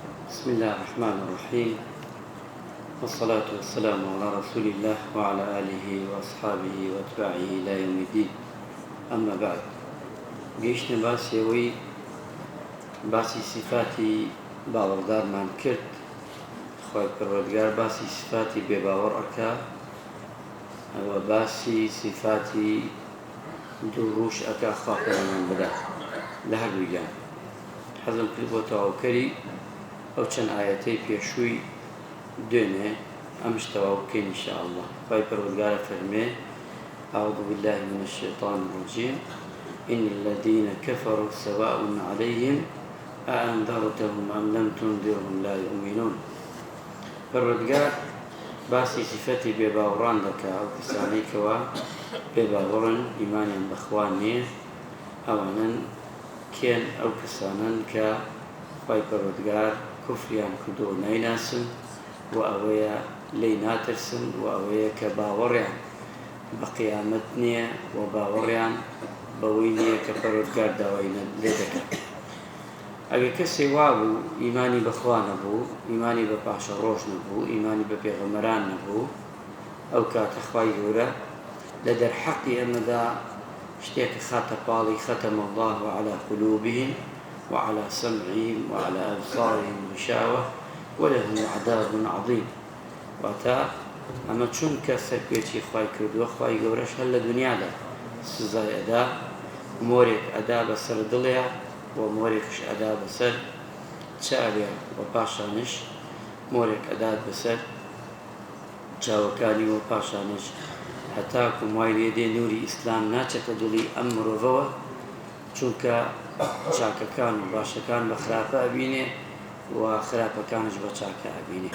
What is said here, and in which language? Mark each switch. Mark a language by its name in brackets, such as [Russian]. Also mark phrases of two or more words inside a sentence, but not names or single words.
[Arabic] بسم الله الرحمن الرحيم، والصلاة والسلام على رسول الله وعلى آله وأصحابه وأتباعه إلى يوم الدين. أما بعد، [Central Kurdish] گەیشتە باسیەوەی باسی صفاتی باوەڕدارمان کرد. خوای پەروەردگار باسی صفاتی بێباوەڕ ئەکا، ئەوە باسی صفاتی دووڕووش ئەکا خوا پەیامان بدات لە هەردوویان. حەزم کرد بۆ تەواوکەری ئەو چەند ئایەتەی پێشووی دوێنێ ئەمش تەواو بکەین [Arabic] ئینشاء الله. [Central Kurdish] خوای پەروەردگار فەرمێ: [Arabic] أعوذ بالله من الشيطان الرجيم إن الذين كفروا سواء عليهم أأنذرتهم أم لم تنذرهم لا يؤمنون. [Central Kurdish] پەروەردگار باسی صفەتی بێباوەڕان دەکا، ئەو کەسانەی کەوا بێباوەڕن، ئیمانیان بەخوا نییە، ئەوانن کێن؟ ئەو کەسانن کە خوای پەروەردگار کوفریان کردووە نایناسن و ئەوەیە لێی ناترسن و ئەوەیە کە باوەڕیان بە قیامەت نییە و باوەڕیان بەوەی نییە کە پەروەردگار داوای لێ دەکات. ئەگەر کەسێ وابوو ئیمانی بەخوا نەبوو، ئیمانی بە پاشە ڕۆژ نەبوو، ئیمانی بە پێغەمبەران نەبوو، ئەو کاتە خوای گەورە لە دەرحەقی ئەمەدا شتێک خاتە پاڵی: [Arabic] ختم الله على قلوبهم وعلى سمعهم وعلى أبصارهم غشاوة ولهم عذاب عظيم. [Central Kurdish] واتە ئەمە چونکە سەرپێچی خوای کردووە، خوای گەورەش هەر لە دنیادا سزای ئەدا، مۆرێک ئەدا بەسەر دڵێ و مۆرێکش ئەدا بەسەر چاوێ و پاشانش مۆرێک ئەدات بەسەر چاوەکانی و پاشانش، هەتاکو وای لێ دێ نووری ئیسلام ناچێتە دڵی ئەم مرۆڤەوە، چونکە چاکەکان و باشەکان بە خراپە ئەبینێ و خراپەکانش بە چاکە ئەبینێ.